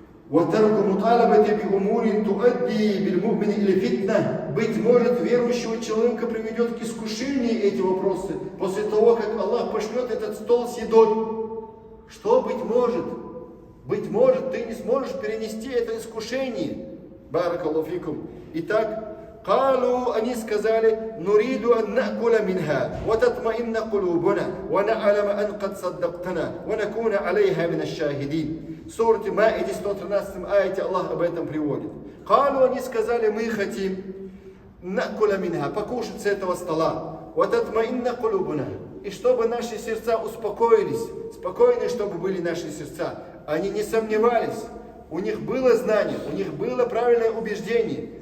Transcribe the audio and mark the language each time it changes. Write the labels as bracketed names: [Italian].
[Arabic] وَتَرْكُ مُطَالَبَةِ بِأُمُورٍ تُؤَدِّي بِالْمُؤْمِنِ إِلَى فِتْنَةٍ. [Russian] Быть может, верующего человека приведет к искушению эти вопросы, после того, как Аллах пошлет этот стол с едой. Что быть может? Быть может, ты не сможешь перенести это искушение. [Arabic] Баракаллаху фикум. Итак, قالوا, [Russian] они сказали, [Arabic] نريد أن نأكل منها وتطمئن قلوبنا ونعلم أن قد صدقتنا ونكون عليها من الشاهدين. [Russian] В суре Маиде 113 аяте Аллах об этом приводит. [Arabic] قالوا, [Russian] они сказали, мы хотим [Arabic] نأكل منها, [Russian] покушать с этого стола. [Arabic] وتطمئن قلوبنا, [Russian] и чтобы наши сердца успокоились, спокойны, чтобы были наши сердца. Они не сомневались, у них было знание, у них было правильное убеждение.